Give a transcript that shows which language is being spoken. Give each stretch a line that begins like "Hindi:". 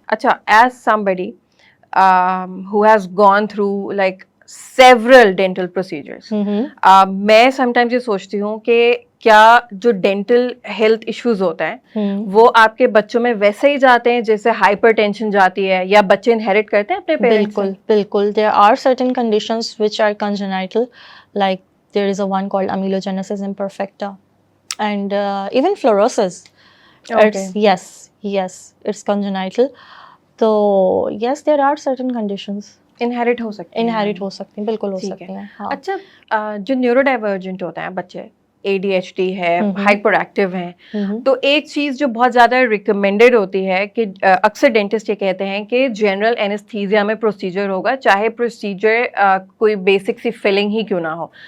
Urdu: اچھا,
English: as somebody who has gone through like several dental procedures,
Urdu: میں sometimes یہ سوچتی ہوں کہ کیا جو ڈینٹل ہیلتھ ایشوز ہوتا ہے وہ آپ کے بچوں میں ویسے ہی جاتے ہیں جیسے ہائپر ٹینشن جاتی ہے, یا بچے انہیریٹ کرتے ہیں اپنے پیرنٹس سے؟ بالکل بالکل.
English: There are certain conditions which are congenital, like there is a one called amelogenesis imperfecta, and even fluorosis. Okay. Yes, it's congenital. So yes, there are certain conditions.
Urdu: Inherit ہو سکتے ہیں. Inherit ہو سکتے ہیں, بالکل ہو سکتے ہیں. اچھا, جو نیورو ڈائیورجنٹ ہوتے ہیں بچے, اے ڈی ایچ ڈی ہے, ہائپر ایکٹیو ہیں, تو ایک چیز جو بہت زیادہ ریکمینڈیڈ ہوتی ہے کہ اکثر ڈینٹسٹ یہ کہتے ہیں کہ جنرل اینستھیزیا میں پروسیجر ہوگا, چاہے پروسیجر کوئی بیسک سی فلنگ ہی کیوں نہ ہو.